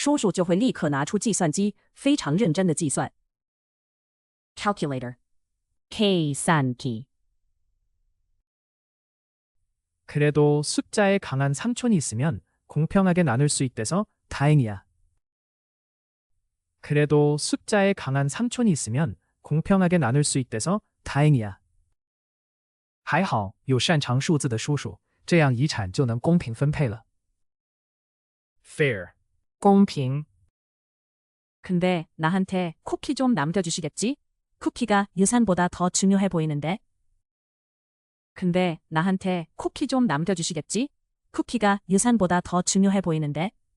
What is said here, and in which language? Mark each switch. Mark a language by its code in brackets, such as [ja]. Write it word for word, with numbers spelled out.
[zh] 只要一谈分配，叔叔就会立刻拿出计算机，非常认真的计算。 [en] calculator 계산기 [ko] 그래도 숫자에 강한 삼촌이 있으면 공평하게 나눌 수 있대서 다행이야. 그래도 숫자에 강한 삼촌이 있으면 공평하게 나눌 수 있대서 다행이야. [zh] 还好有擅长数字的叔叔，这样遗产就能公平分配了。 [en] Fair [ko] 公平 근데 나한테 쿠키 좀 남겨주시겠지? 쿠키가 유산보다 더 중요해 보이는데. 근데 나한테 쿠키 좀 남겨주시겠지? 쿠키가 유산보다 더 중요해 보이는데.